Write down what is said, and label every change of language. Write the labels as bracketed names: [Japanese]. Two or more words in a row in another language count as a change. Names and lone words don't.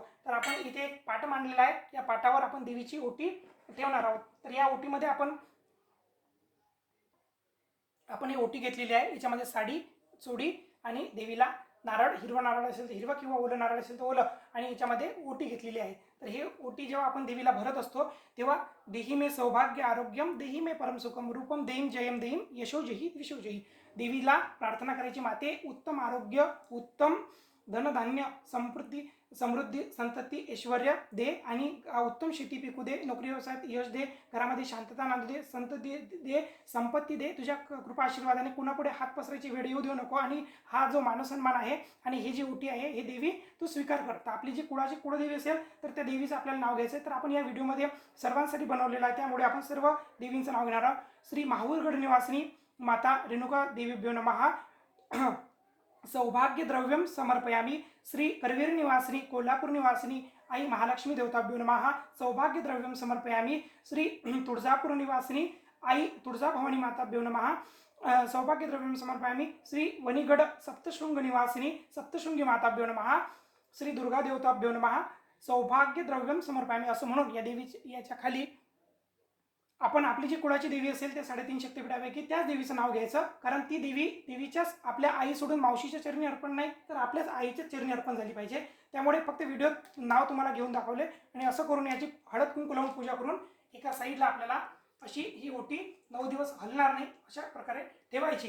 [Marathi] तर आपण इथे एक पाट मांडलेला आहे, या पाटावर आपण देवीची ओटी ठेवणार आहोत. तर या ओटीमध्ये आपण ही ओटी घेतलेली आहे. याच्यामध्ये साडी, चोडी आणि देवीला नारळ, हिरवा नारळ असेल तर हिरवा किंवा ओलं नारळ असेल तर ओलं, आणि याच्यामध्ये ओटी घेतलेली आहे. तर हे ओटी जेव्हा आपण देवीला भरत असतो तेव्हा [Sanskrit] देही मे सौभाग्य आरोग्यम, देही मे परम सुखम, रूपम देहीम जयम देहीम, यशो जही विशो जही. [Marathi] देवीला प्रार्थना करायची, माते उत्तम आरोग्य, उत्तम धनधान्य, समृद्धी, संतती, ऐश्वर्य दे आणि उत्तम शेती पिकू दे, नोकरी व्यवसायात यश दे, घरामध्ये शांतता नांदू दे, संतती दे, संपत्ती दे, तुझ्या कृपा आशीर्वादाने कुणापुढे हात पसरायची वेळ येऊ देऊ नको. आणि हा जो मानसन्मान आहे आणि ही जी ओटी आहे हे देवी तू स्वीकार करता. आपली जी कुळाची कुळदेवी असेल तर त्या देवीचं आपल्याला नाव घ्यायचं. तर आपण या व्हिडिओमध्ये सर्वांसाठी बनवलेला आहे, त्यामुळे आपण सर्व देवींचं नाव घेणार आहोत. [Sanskrit] श्री माहूरगड निवासिनी माता रेणुका देवीभ्यो नमः. सौभाग्य द्रव्यम समर्पयामी. श्री करवीर निवासिनी कोल्हापूर निवासिनी आई महालक्ष्मी देवताभ्यो नमः. सौभाग्य द्रव्यम समर्पयामी. श्री तुळजापूर निवासिनी आई तुळजा भवानी माताभ्यो नमः. सौभाग्य द्रव्यम समर्पयामी. श्री वणीगड सप्तशृंग निवासिनी सप्तशृंगी माताभ्यो नमः. श्री दुर्गा देवताभ्यो नमः. सौभाग्य द्रव्यम समर्पयामी. [Marathi] असं म्हणून या देवीची याच्या खाली आपण आपली जी कुळाची देवी असेल त्या 3.5 शक्तिपीठापैकी त्याच देवीचं नाव घ्यायचं, कारण ती देवी देवीच्याच आपल्या आई सोडून मावशीच्या चरणी अर्पण नाही तर आपल्याच आईच्या चरणी अर्पण झाली पाहिजे. त्यामुळे फक्त व्हिडिओत नाव तुम्हाला घेऊन दाखवले, आणि असं करून याची हळद कुंकू लावून पूजा करून एका साईडला आपल्याला अशी ही ओटी 9 दिवस हलणार नाही अशा प्रकारे ठेवायची.